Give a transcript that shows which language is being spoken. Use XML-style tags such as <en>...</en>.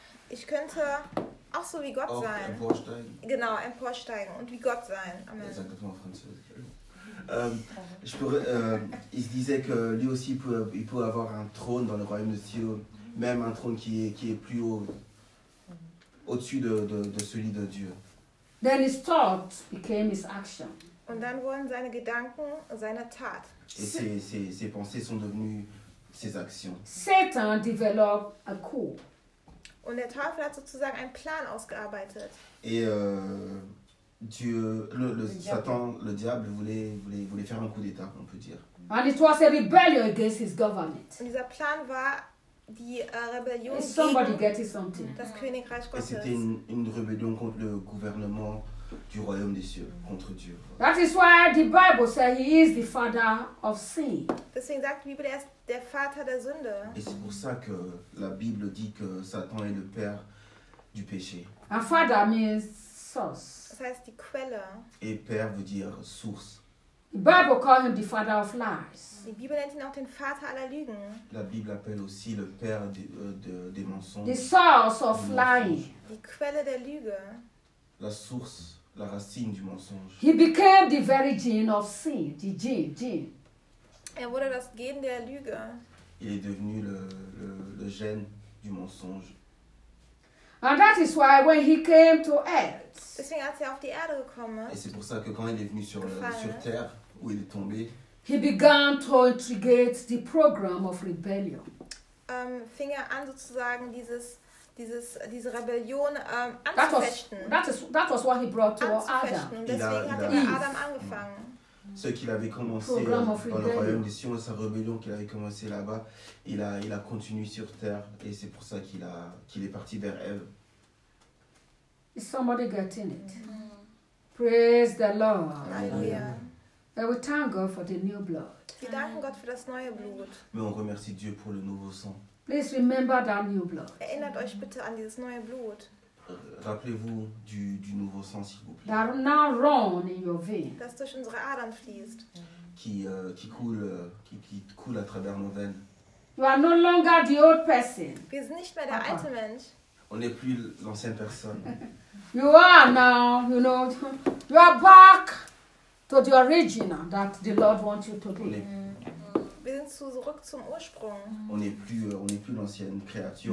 <de>Ich könnte auch so wie Gott auch sein. Emporsteigen. Genau, emporsteigen und wie Gott sein. Amen. Ich sage das mal auf Französisch.</de> <fr>Je pourrais, il se disait que lui aussi il peut avoir un trône dans le royaume des cieux, même un trône qui est plus haut, au-dessus de celui de Dieu.</fr> <en>Then his thought became his action.</en> <de>Und dann wurden seine Gedanken seine Tat.</de> <fr>Et ses pensées sont devenues ses actions.</fr> <en>Satan developed a coup.</en> <de>Und der Teufel hat sozusagen einen Plan ausgearbeitet.</de> <fr>Et Dieu, le Satan, le diable voulait faire un coup d'état, on peut dire.</fr> <en>And it was a rebellion against his government.</en> <de>Und dieser Plan war die Rebellion gegen</de> <en>somebody getting something.</en> <de>Das Königreich Gottes.</de> <fr>Et c'était une rébellion contre le gouvernement du royaume des cieux, contre Dieu.</fr> <en>That is why the Bible says he is the father of sin.</en> <de>Deswegen sagt die Bibel, er ist der Vater der Sünde.</de> <fr>Et c'est pour ça que la Bible dit que Satan est le père du péché.</fr> <en>A father means source.</en> <de>Das heißt die Quelle.</de> <fr>Et père veut dire source.</fr> <en>The Bible calls him the father of lies.</en> <de>Die Bibel nennt ihn auch den Vater aller Lügen.</de> <fr>La Bible appelle aussi le père des mensonges.</fr> <en>The source of lying.</en> <de>Die Quelle der Lüge.</de> <fr>La source, la racine du mensonge.</fr> <en>He became the very gene of sin, the gene.</en> <de>Er wurde das Gen der Lüge.</de> <fr>Il est devenu le gène du mensonge.</fr> <en>And that is why when he came to earth.</en> <de>Deswegen hat er auf die Erde gekommen.</de> <fr>Et c'est pour ça que quand il est venu sur terre où il est tombé.</fr> <en>He began to instigate the program of rebellion.</en> <de>Fing er an sozusagen diese Rebellion anzufechten.</de> <en>That was what he brought to Adam.</en> <de>Deswegen hat er Adam angefangen.</de> <fr>Ce qu'il avait commencé dans le royaume des cieux, sa rébellion qu'il avait commencé là-bas, il a continué sur terre et c'est pour ça qu'il est parti vers Ève.</fr> <en>Is somebody getting it? Mm-hmm. Praise the Lord.</en> <fr>Alléluia.</fr> <en>We thank God for the new blood.</en> <de>Wir danken Gott für das neue Blut.</de> <fr>Mais on remercie Dieu pour le nouveau sang.</fr> <en>Please remember that new blood.</en> <de>Erinnert euch bitte an dieses neue Blut.</de> <fr>Rappelez-vous du nouveau sang, s'il vous plaît.</fr> <en>That now run in your veins.</en> <de>Das durch unsere Adern fließt. Mm-hmm.</de> <fr>Qui coule à travers nos veines.</fr> <en>You are no longer the old person.</en> <de>Wir sind nicht mehr der alte Mensch.</de> <fr>On n'est plus l'ancienne personne.</fr> <en>You are now, you know, you are back to the original that the Lord wants you to be. Mm-hmm.</en> <de>Wir sind zurück zum Ursprung.</de> <fr>On n'est plus l'ancienne créature.</fr>